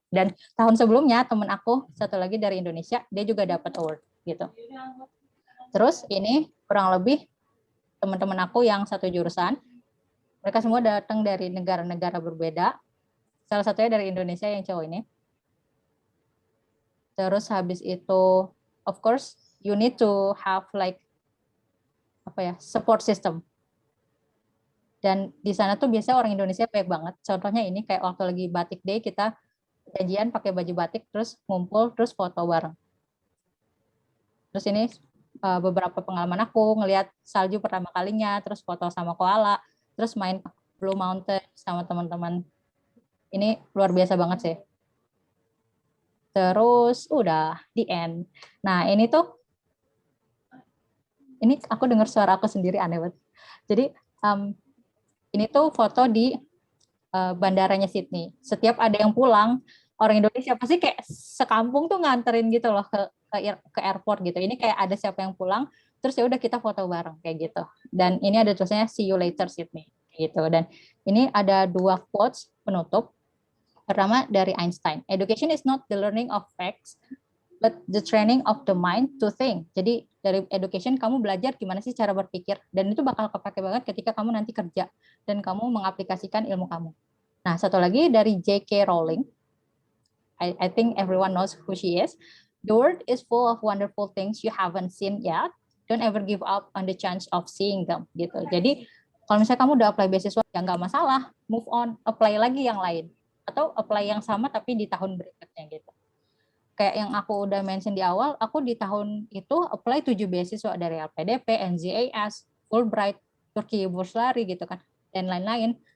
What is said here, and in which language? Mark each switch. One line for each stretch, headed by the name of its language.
Indonesian: Dan tahun sebelumnya temen aku satu lagi dari Indonesia, dia juga dapat award gitu. Terus ini kurang lebih teman-teman aku yang satu jurusan, mereka semua datang dari negara-negara berbeda. Salah satunya dari Indonesia yang cowok ini. Terus habis itu,
English: of course, you need to have like support system.
Indonesian: Dan di sana tuh biasanya orang Indonesia baik banget. Contohnya ini kayak waktu lagi batik day kita janjian pakai baju batik, terus ngumpul, terus foto bareng. Terus ini beberapa pengalaman aku ngelihat salju pertama kalinya, terus foto sama koala. Terus main Blue Mountain sama teman-teman. Ini luar biasa banget sih. Terus udah di end. Nah ini aku dengar suara aku sendiri aneh banget. Jadi ini tuh foto di bandaranya Sydney. Setiap ada yang pulang, orang Indonesia pasti kayak sekampung tuh nganterin gitu loh ke airport gitu. Ini kayak ada siapa yang pulang, terus ya udah kita foto bareng kayak gitu. Dan ini ada tulisannya
English: see you later
Indonesian: Sydney gitu. Dan ini ada 2 quotes penutup. Pertama dari Einstein,
English: education is not the learning of facts but the training of the mind to think.
Indonesian: Jadi dari education kamu belajar gimana sih cara berpikir, dan itu bakal kepake banget ketika kamu nanti kerja dan kamu mengaplikasikan ilmu kamu. Nah, satu lagi dari J.K. Rowling.
English: I think everyone knows who she is. The world is full of wonderful things you haven't seen yet. Don't ever give up on the chance of seeing them.
Indonesian: Gitu. Jadi kalau misalnya kamu udah apply beasiswa, ya nggak masalah, move on, apply lagi yang lain, atau apply yang sama tapi di tahun berikutnya gitu. Kayak yang aku udah mention di awal, aku di tahun itu apply 7 beasiswa dari LPDP, NZAS, Fulbright, Turki Burslari gitu kan, dan lain-lain.